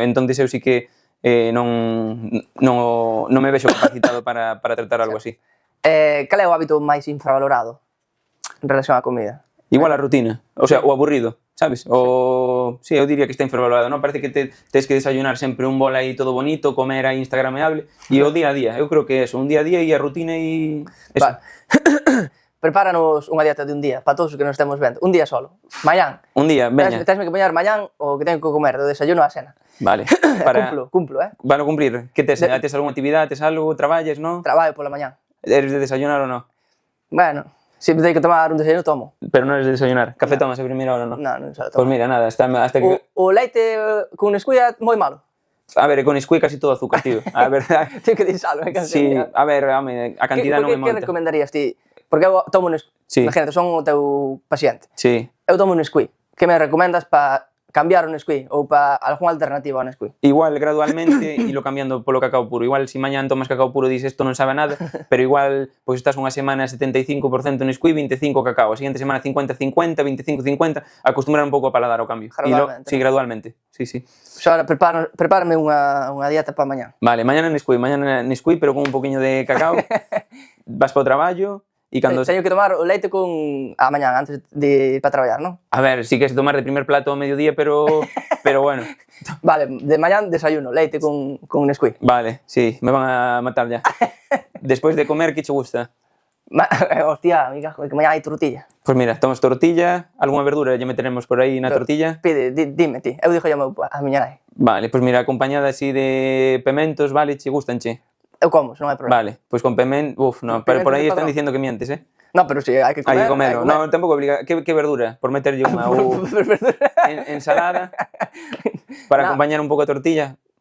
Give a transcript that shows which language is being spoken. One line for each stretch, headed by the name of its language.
Galician: Entonces eu sí que non me vexo capacitado para tratar algo así. Cal é o hábito máis infravalorado en relación á comida? Igual a rutina, o sea, o aburrido, sabes? Sí, eu diría que está infravalorado, non? Parece que tes que desayunar sempre un bol aí todo bonito, comer aí instagrameable, e o día a día, eu creo que é eso, un día a día e a rutina e... Eso. Vale. Prepáranos unha dieta de un día, para todos os que nos estemos vendo, un día solo, mañán. Un día, veña. Tesme que poñer mañán o que teño que comer, do desayuno á cena. Vale. Cumplo, Van a cumplir. Que tes? Tes algunha actividade, tes algo, traballes, non? Traballo pola mañán. Eres de desayunar ou non? Bueno, se teño que tomar un desayuno, tomo. Pero non eres de desayunar. Café tomas a primeira hora, non? Non só tomo. Pois mira, nada, hasta que... O leite con Nesquik é moi malo. A ver, con Nesquik casi todo azúcar, tío. A verdade... Teño que deixalo, é que Sí, a ver, a cantidad non é moita. Que recomendarías ti? Porque eu tomo Nesquik. Sí. Imagínate, son o teu paciente. Sí. Eu tomo Nesquik. Que me recomendas para cambiar o Nesquik ou para algunha alternativa ao Nesquik? Igual gradualmente ilo cambiando polo cacao puro. Igual si mañán tomas cacao puro dices isto non sabe a nada, pero igual pois estás unha semana 75% Nesquik, 25 cacao, a seguinte semana 50-50, 25-50, acostumbrar un pouco a paladar ao cambio. Gradualmente. Sí, gradualmente. Sí. Xa, prepárame unha dieta para mañán.
Spanish: Vale, mañana Nesquik, pero con un poquinho de cacao.
Galician: Vas para o traballo. E cando... Teño que tomar o leite con a mañán antes de para traballar, non? A ver, si queres tomar de primer plato ao mediodía, pero bueno. Vale, de mañán desayuno, leite con Nesquik.
Spanish: Vale, sí, me van a matar ya.
Galician: Despois de comer, que che gusta? Hostia, amiga, que mañán hai tortilla. Pois mira, tomas tortilla, algunha verdura lle meteremos por aí na tortilla. Pide, dime ti, eu dixo a miña nai. Vale, pois mira, acompañada así de pementos, vale, che gustanche? Eu como, non hai problema. Vale, pois con no, pero por aí están diciendo que mientes, No, pero si hai que comer. Hai que comer. No, tampouco obliga. Que verdura? Por meterlle unha ou ensalada para acompañar un pouco a tortilla.